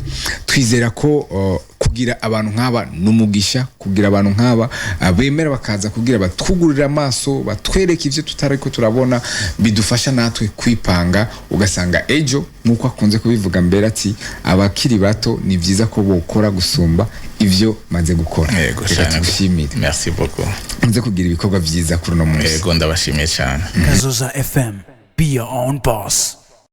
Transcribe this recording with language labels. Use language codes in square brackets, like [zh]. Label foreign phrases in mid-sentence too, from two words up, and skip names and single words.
[rn] Twizera ko kugira abantu nk'aba numugisha, kugira abantu nk'aba bemera bakaza kugira batwugurira amaso batwereke ivyo tutariko turabona bidufasha natwe kwipanga. Ugasanga ejo nuko akunze kubivuga mbere ati abakiri bato ni vyiza ko bokora gusumba ivyo maze gukora. [fr] Merci beaucoup. [rn] Nze kugira ibikorwa vyiza kuri no munsi. Ego ndabashimiye cyane. Kazoza FM, [en] be your own boss.